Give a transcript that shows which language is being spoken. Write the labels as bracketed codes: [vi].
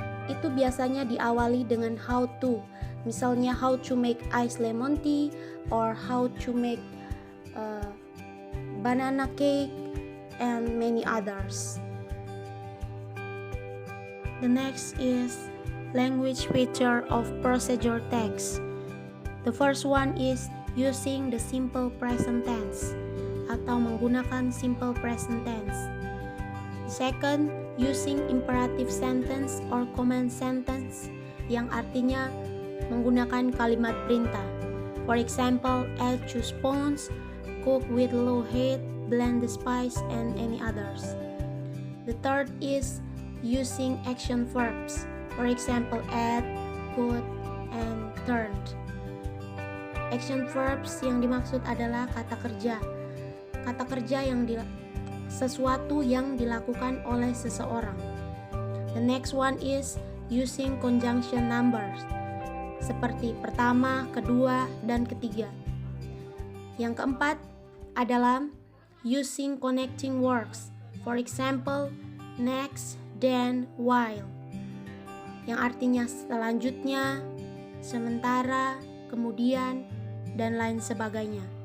[id] Itu biasanya diawali dengan [en] how to. [id] Misalnya [en] how to make ice lemon tea or how to make banana cake and many others. The next is language feature of procedure text. The first one is using the simple present tense [id] atau menggunakan simple present tense. [en] Second, using imperative sentence or command sentence [id] yang artinya menggunakan kalimat perintah. [en] For example, add 2 spoons, cook with low heat, blend the spice, and any others. The third is using action verbs. For example, add, put, and turned. [id] Action verbs yang dimaksud adalah kata kerja. Kata kerja yang sesuatu yang dilakukan oleh seseorang. [en] The next one is using conjunction numbers. [id] Seperti pertama, kedua, dan ketiga. Yang keempat adalah [en] using connecting words. For example, next, then, while. [id] Yang artinya selanjutnya, sementara, kemudian, dan lain sebagainya.